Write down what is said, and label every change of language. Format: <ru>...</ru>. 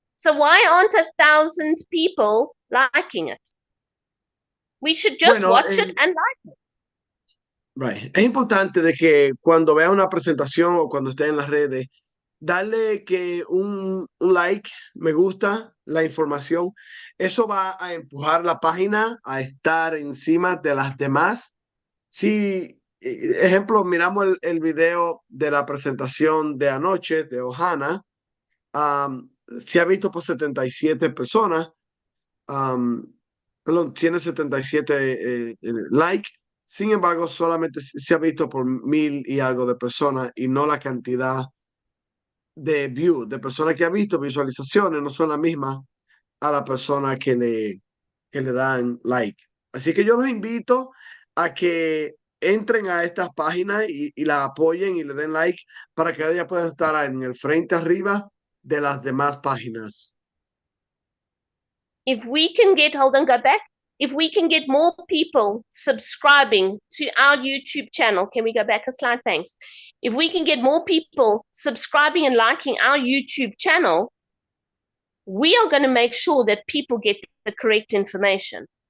<en>So why aren't 1,000 people liking it? We should just watch it and like it. Right.</en> <es>Es importante de que cuando vea una presentación o cuando esté en las redes, darle que un like, me gusta la información. Eso va a empujar la página a estar encima de las demás. Si, ejemplo, miramos el video de la presentación de anoche de Ohana, se ha visto por 77 personas. Perdón, tiene 77 likes. Sin embargo, solamente se ha visto por 1000 y algo de personas y no la cantidad de views, de personas que ha visto, visualizaciones, no son las mismas a la persona que le dan like. Así que yo los invito a que entren a estas páginas y la apoyen y le den like para que ella pueda estar en el frente arriba de las demás páginas.</es> <en>If we can get, hold on, go back. If we can get more people subscribing to our YouTube channel, can we go back a slide? Thanks. If we can get more people subscribing and liking our YouTube channel, we are going to make sure that people get the correct information.</en>